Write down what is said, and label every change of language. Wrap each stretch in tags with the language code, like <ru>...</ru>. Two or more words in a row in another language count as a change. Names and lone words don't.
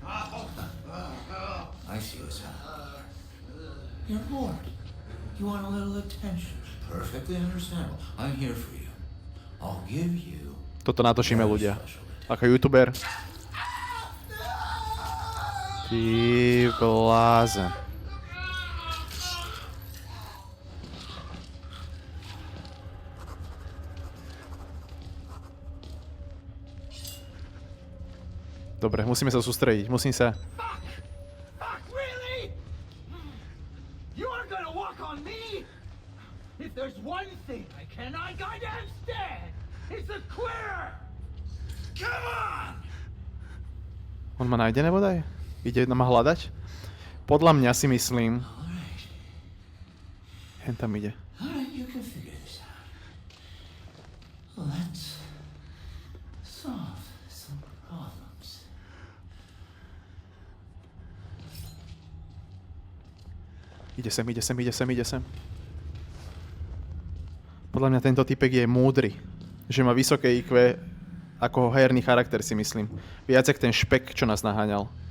<en>I see what's up. You're bored. You want a little attention. Perfectly understandable. I'm here for you. I'll give you...</en> <sk>Toto natočíme ľudia. Ako youtuber. Ty blázen. Dobre, musíme sa sústrediť, musím sa...</sk> <en>Fuck, really? You are gonna walk on me? If there's one thing I cannot goddamn stand, it's a queer! Come on!</en> <sk>On ma nájde nebodaj? Ide ma hľadať? Podľa mňa si myslím... Hen tam ide.</sk> <en>Alright, you can figure this out. Let's solve some problems.</en> <sk>Ide sem. Podľa mňa tento typek je múdry. Že má vysoké IQ ako herný charakter, si myslím. Viac jak ten špek, čo nás naháňal.</sk>